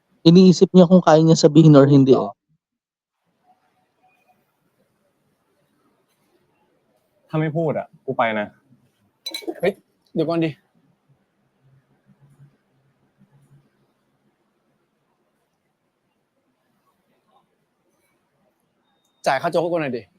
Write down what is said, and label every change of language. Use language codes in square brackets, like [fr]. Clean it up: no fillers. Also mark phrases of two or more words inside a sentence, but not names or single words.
[tl] Iniisip niya kung kaya niya sabihin or hindi eh. [th] ถ้าไม่พูดอ่ะ กูไปนะ เฮ้ย เดี๋ยวก่อนดิ จ่ายค่าโจ๊กให้กูหน่อยดิ